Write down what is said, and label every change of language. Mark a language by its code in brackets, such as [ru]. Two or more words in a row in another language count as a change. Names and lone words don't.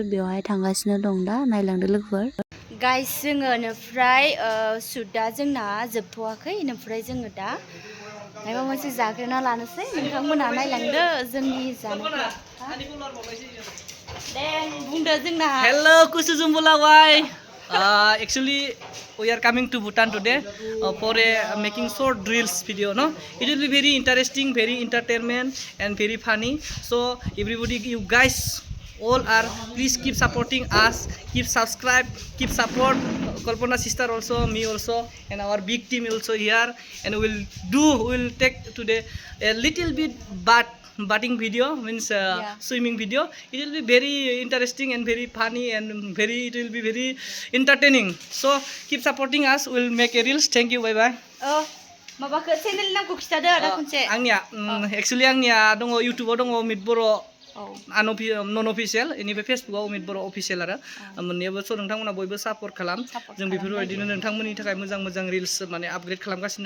[brx] बेवहाय थांगासिनो दं दा, नायलांदो लोगोफोर। गाइस जोङो ओमफ्राय शुटआ जोंना जोबथ'वाखै। ओमफ्राय जोङो दा माबा मोनसे जाग्रोना लानोसै। नोंथांमोनहा नायलांदो जोंनि जानायखौ। दे बुंदो जोंना। [en] Hello, Kusuzumulawai. Actually, we are coming to Bhutan today for making short drills video. No, it will be very interesting, very entertainment, and very funny. So everybody, you guys, all are please keep supporting us. Keep subscribe, keep support. Kalpana sister also, me also, and our big team also here. And we'll take today a little bit batting video, means swimming video. It will be very interesting and very funny, and it will be very entertaining. So keep supporting us. We'll make a reels. Thank you. Bye bye. [brx] माबाखौ चेनेल नामखौ खिथादो आदा खनसे। आंनिया एक्चुअली आंनिया दङ इउटुबाव दङ अमित बर' नन अफिसियेल, इनिफ्राय फेसबुकआव अमित बर' अफिसियेल आरो मोननैयावबो। स' नोंथांमोना बयबो सापर्ट खालाम। जों बेफोरबायदिनो नोंथांमोननि थाखाय मोजां रिल्स माने आपग्रेड खालामगासिनो।